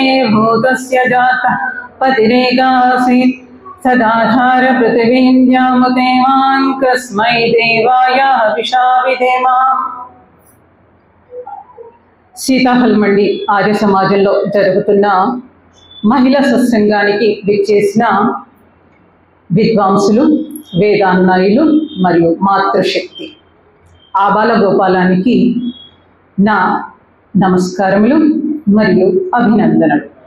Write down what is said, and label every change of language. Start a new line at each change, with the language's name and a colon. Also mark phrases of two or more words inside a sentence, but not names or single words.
Sanskrit: भूतस्य जातः पतिरेकासीत् सदाधार पृथिवीं द्यामुदेवान् कस्मै देवाय हविषा विधेम.
Telugu: సీతాహల్మండి ఆర్య సమాజంలో జరుగుతున్న మహిళా సత్సంగానికి విచ్చేసిన విద్వాంసులు, వేదాన్నాయులు మరియు మాతృశక్తి ఆబాల గోపాలానికి నా నమస్కారములు మరియు అభినందనలు.